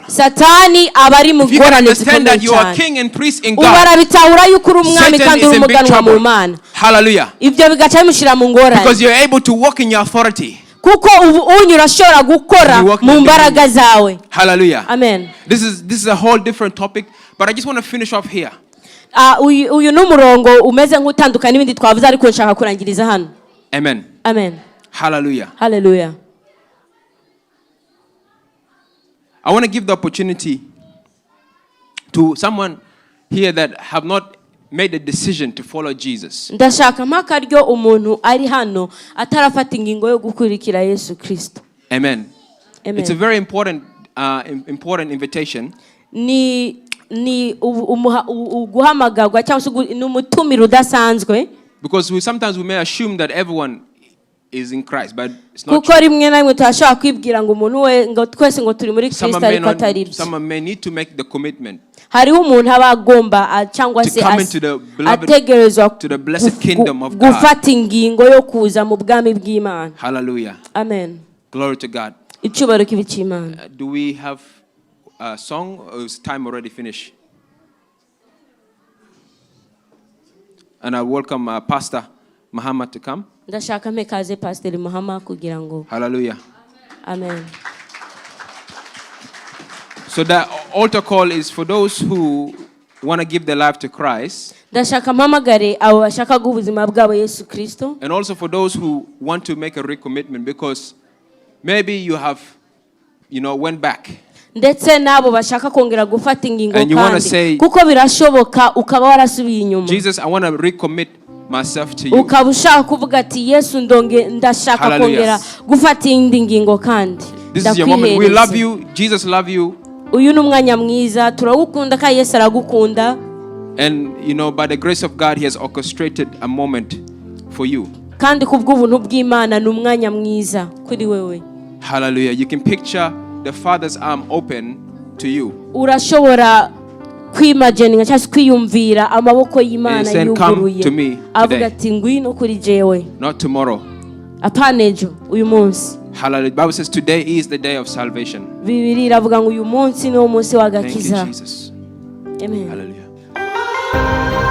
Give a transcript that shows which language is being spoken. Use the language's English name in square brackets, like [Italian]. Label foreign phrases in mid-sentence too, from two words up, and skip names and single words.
[English] If you can understand that you are king and priest in God, Satan is in big trouble. Hallelujah. Because you're able to walk in your authority. Hallelujah. Amen. This is a whole different topic, but I just want to finish off here. [Kinyarwanda] Uyu n'umurongo umeze nk'utandukana n'ibindi twavuze ariko nshaka kurangiriza hano. Amen. Amen. Hallelujah. Hallelujah. [English] I want to give the opportunity to someone here that have not made a decision to follow Jesus. [Kinyarwanda] Ndashaka makaryo umuntu ari hano atarafata ingingo yo gukurikira Yesu Kristo. Amen. Amen. [English] It's a very important invitation. [Kinyarwanda] Ni guhamagarwa cyangwa n'umutumiro udasanzwe. [English] Because sometimes we may assume that everyone is in Christ, but it's not [Kinyarwanda] kuko rimwe na rimwe turashaka kwibwira ngo umuntu we ngo twese ngo turi muri Kristo ariko atari byo. [English] Someone may need to make the commitment. [Kinyarwanda] Hariho umuntu abagomba cyangwa se ategerezwa [English] to the blessed kingdom of God. [Kinyarwanda] Gufata ingingo yo kuza mu bwami bw'Imana. Hallelujah. Amen. [English] Glory to God. [Kinyarwanda] Icyubahiro k'Imana. [English] Do we have a song or is time already finished? And I welcome Pastor Muhammad to come. [Kinyarwanda] Ndashaka mekaze Pastor Muhammad kugira ngo. Hallelujah. Amen. [English] So the altar call is for those who want to give their life to Christ. [Kinyarwanda] Ndashaka mpamagare abo bashaka guha ubuzima bwabo Yesu Kristo. [English] And also for those who want to make a recommitment because maybe you have, went back. [Kinyarwanda] Ndetse nabo bashaka kongera gufata ingingo kandi kuko birashoboka ukaba warasubiye inyuma. [English] Jesus, I want to recommit myself to you. [Kinyarwanda] Ukaba ushaka kuvuga ati Yesu ndashaka kongera gufata indi ngingo kandi. [English] This is your moment. We love you. Jesus love you. [Kinyarwanda] Uyu ni umwanya mwiza turagukunda ka Yesu aragukunda. [English] And by the grace of God he has orchestrated a moment for you. [Kinyarwanda] Kandi kubw'ubuntu bw'Imana ni umwanya mwiza kuri wewe. Hallelujah. [English] You can picture the Father's arm open to you. [Kinyarwanda] Urashobora kwimagine cyangwa kwiyumvira amaboko y'Imana yuguruye. Avuga ati ngwino kuri jewe. [English] Not tomorrow. [Kinyarwanda] Apana ejo uyu munsi. Hallelujah. [English] The Bible says today is the day of salvation. [Kinyarwanda] Bibiri iravuga ngo uyu munsi ni wo munsi w'agakiza. [English] Thank you, Jesus. Amen. Hallelujah.